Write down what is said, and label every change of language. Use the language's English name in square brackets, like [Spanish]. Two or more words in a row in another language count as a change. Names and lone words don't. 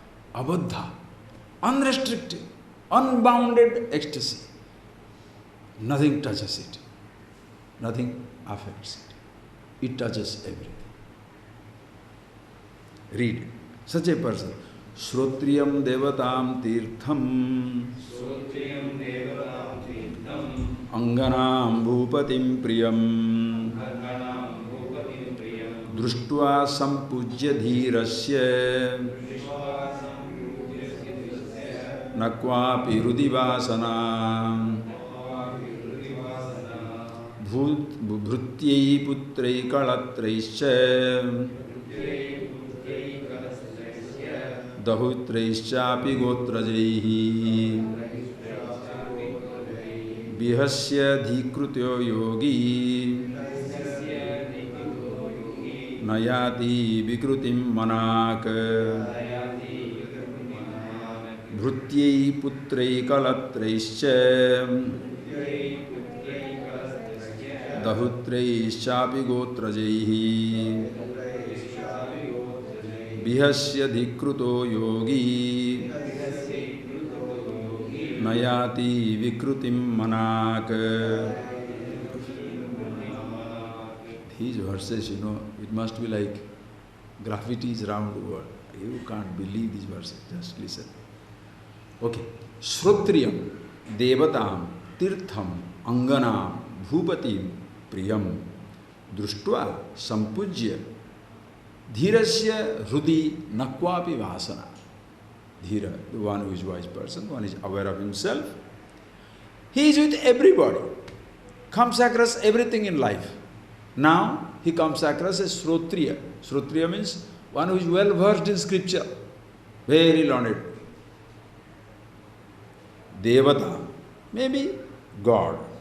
[English] Abadha, unrestricted, unbounded ecstasy. Nothing touches it. Nothing affects it. It touches everything. Read. Such a person. [Sanskrit] श्रोत्रियं देवतां तीर्थं अङ्गनां भूपतिं प्रियं दृष्ट्वा सम्पूज्य धीरस्य नक्वापि रुदिवासना भृत्यैः पुत्रैः कलत्रैश्च दौहित्रैश्चापि गोत्रजैः विहस्य धिक्कृत्यो योगी नयति विकृतिं मनाक् भृत्यैः पुत्रैः कलत्रैश्च दौहित्रैश्चापि गोत्रजैः विहस्य धिक्कृतो योगी नयति विकृतिं मनाक्. [English] These verses, it must be like graffitis around the world. You can't believe these verses, just listen. Okay. [Sanskrit] श्रोत्रियं देवतां तीर्थं अङ्गनां भूपतिं प्रियं दृष्ट्वा सम्पूज्य धीरस्य हृदि नक्वापि वासना. [English] Dhira, the one who is wise person, one is aware of himself. He is with everybody, comes across everything in life. Now, he comes across as Shrotriya. Shrotriya means one who is well versed in scripture, very learned. Devata, maybe God.